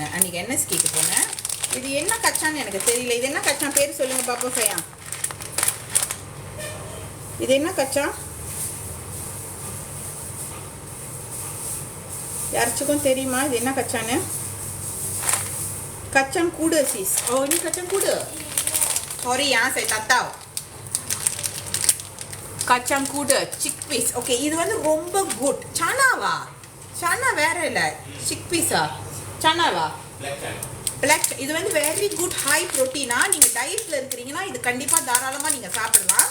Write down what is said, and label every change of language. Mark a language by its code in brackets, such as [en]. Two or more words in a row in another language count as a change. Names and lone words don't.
[ta] அன்றைக்கி என்எஸ்கேக்கு போனேன். இது என்ன கச்சான்னு எனக்கு தெரியல. இது என்ன கச்சான் பேர் சொல்லுங்கள் பாப்பா சையா. இது என்ன கச்சான்? யாருச்சுக்கும் தெரியுமா இது என்ன கச்சான்னு? [ms] kacang kuda cheese. ஓ, ini kacang kuda. Sorry ya, saya tak tahu. kacang kuda [en] chick peas. [ta] ஓகே, இது வந்து ரொம்ப குட். சனாவா? சனா வேற இல்லை, சிக் பீஸா? சனாவா? பிளாக். இது வந்து [en] very good high protein. [ta] நீங்கள் டயட்டில் இருக்கிறீங்கன்னா இது கண்டிப்பாக தாராளமாக நீங்கள் சாப்பிடலாம்.